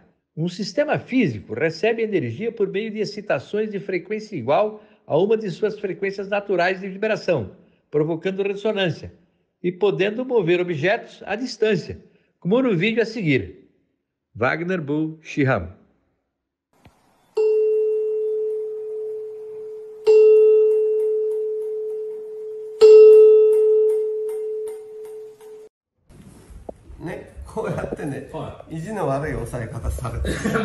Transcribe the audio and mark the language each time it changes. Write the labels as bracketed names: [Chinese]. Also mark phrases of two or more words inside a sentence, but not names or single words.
[Portuguese] Um sistema físico recebe energia por meio de excitações de frequência igual a uma de suas frequências naturais de vibração, provocando ressonância, e podendo mover objetos à distância, como no vídeo a seguir. Wagner Bull Shihan. [Japanese] ね、こうやってね、意地の悪い押さえ方されてる。